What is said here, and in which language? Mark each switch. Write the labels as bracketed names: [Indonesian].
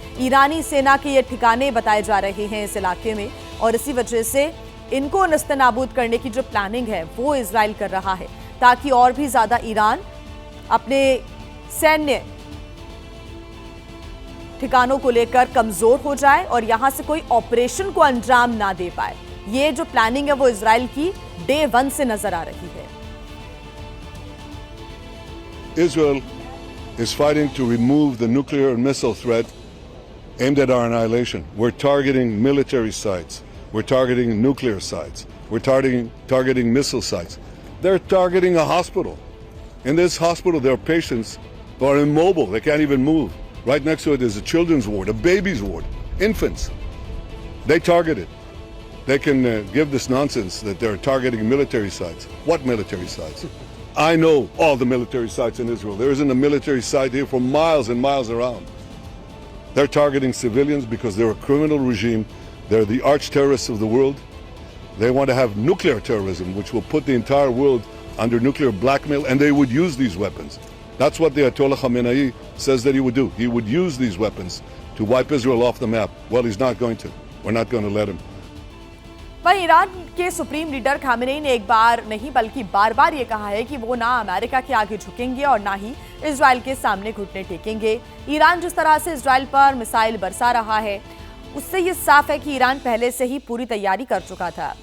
[Hindi] ईरानी सेना के ये ठिकाने बताए जा रहे हैं इस इलाके में, और इसी वजह से इनको नस्तनाबूद करने की जो प्लानिंग है वो इजराइल कर रहा है, ताकि और भी ज्यादा ईरान अपने सैन्य ठिकानों को लेकर कमजोर हो जाए और यहां से कोई ऑपरेशन को अंजाम ना दे पाए। ये जो प्लानिंग है वो इजराइल की डे 1 से नजर आ रही है। [English] Israel is fighting to remove the nuclear and missile threat aimed at our annihilation. We're targeting military sites. We're targeting nuclear sites. We're targeting missile sites. They're targeting a hospital. In this hospital, there are patients who are immobile. They can't even move. Right next to it is a children's ward, a baby's ward, infants. They target it. They can give this nonsense that they're targeting military sites. What military sites? I know all the military sites in Israel. There isn't a military site here for miles and miles around. They're targeting civilians because they're a criminal regime. They're the arch terrorists of the world. They want to have nuclear terrorism, which will put the entire world under nuclear blackmail, and they would use these weapons. That's what the Ayatollah Khamenei says that he would do. He would use these weapons to wipe Israel off the map. Well, he's not going to. We're not going to let him. [Hindi] वहीं Iran के supreme leader Khamenei ने एक बार नहीं बल्कि बार बार ये कहा है कि वो ना अमेरिका के आगे झुकेंगे और ना ही इजराइल के सामने घुटने टेकेंगे। ईरान जिस तरह से इजराइल पर मिसाइल बरसा रहा है, उससे ये साफ है कि ईरान पहले से ही पूरी तैयारी कर चुका था।